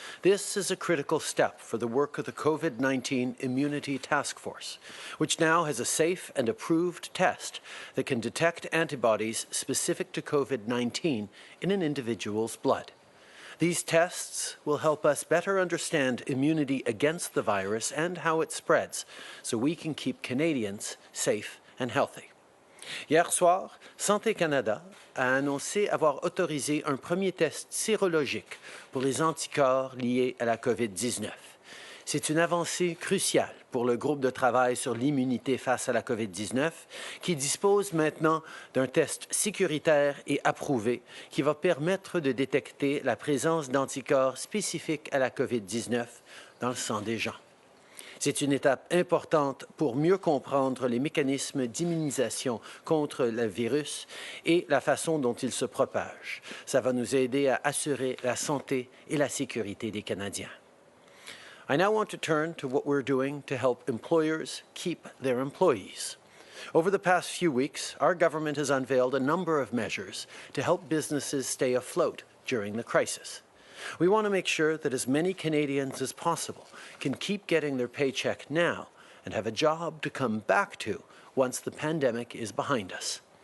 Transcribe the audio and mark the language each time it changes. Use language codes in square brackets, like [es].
[en] This is a critical step for the work of the COVID-19 Immunity Task Force, which now has a safe and approved test that can detect antibodies specific to COVID-19 in an individual's blood. These tests will help us better understand immunity against the virus and how it spreads, so we can keep Canadians safe and healthy. [fr] Hier soir, Santé Canada a annoncé avoir autorisé un premier test sérologique pour les anticorps liés à la COVID-19. C'est une avancée cruciale pour le groupe de travail sur l'immunité face à la COVID-19 qui dispose maintenant d'un test sécuritaire et approuvé qui va permettre de détecter la présence d'anticorps spécifiques à la COVID-19 dans le sang des gens. C'est une étape importante pour mieux comprendre les mécanismes d'immunisation contre le virus et la façon dont il se propage. Ça va nous aider à assurer la santé et la sécurité des Canadiens. [en] I now want to turn to what we're doing to help employers keep their employees. Over the past few weeks, our government has unveiled a number of measures to help businesses stay afloat during the crisis. We want to make sure that as many Canadians as possible can keep getting their paycheck now and have a job to come back to once the pandemic is behind us.